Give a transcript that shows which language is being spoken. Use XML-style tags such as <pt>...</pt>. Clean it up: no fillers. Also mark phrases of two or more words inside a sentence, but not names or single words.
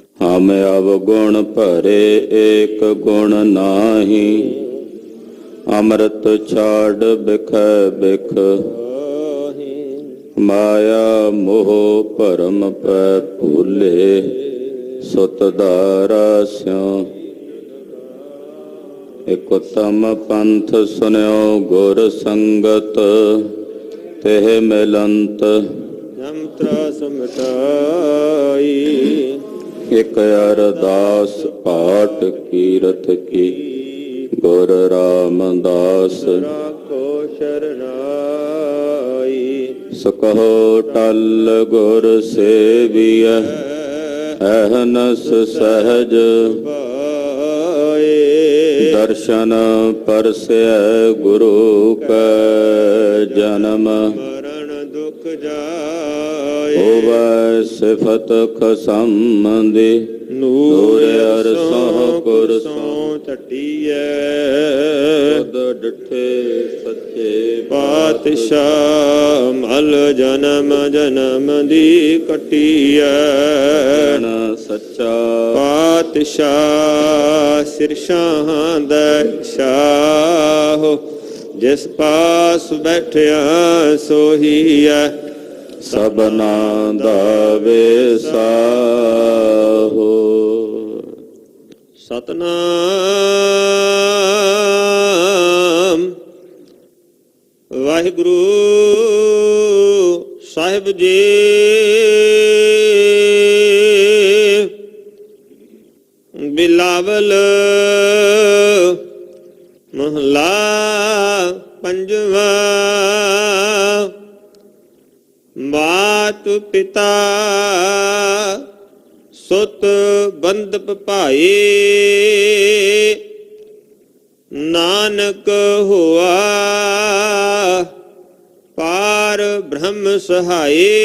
<hi>हम अवगुण भरे एक गुण नाही, अमृत छाड़ बिख बिख। माया मोह भरम पै भूले, सुत दारा स्यों। एक उत्तम पंथ सुन्यो गुर संगत, तेह मिलंत यंत्र समटाई। एक अरदास पाठ कीरत की, गुर रामदास राखो शरणाई। सकहो टल गुर सेविय, अहनस सहज पाए। दर्शन परसै गुरु कै जन्म, मरण दुख जाए।</hi> <pa>ਹੋਵੈ ਸਿਫਤ ਖਸਮ ਦੀ, नूर ਅਰਸੋਂ ਕੁਰਸੋਂ टटिए। ਖੁਦ ਡਿਠੇ ਸੱਚੇ ਪਾਤਸ਼ਾਹ ਮਲ ਜਨਮ ਜਨਮ ਦੀ ਕਟੀਏ। सच्चा ਪਾਤਸ਼ਾਹ ਸਿਰ ਸ਼ਾਹਾਂ ਦਾ ਸ਼ਾਹ, ਜਿਸ ਪਾਸ ਬੈਠਿਆ ਸੋਹੀ ਹੈ। ਸਬਨਾ ਦਾ ਵੇਸਾਹੋ। ਸਤਨਾਮ ਵਾਹਿਗੁਰੂ ਸਾਹਿਬ ਜੀ। ਬਿਲਾਵਲ ਮਹਲਾ ਪੰਜਵਾ।</pa> <hi>मात पिता सुत बंधप भाई, नानक हुआ पार ब्रह्म सहाय।</hi>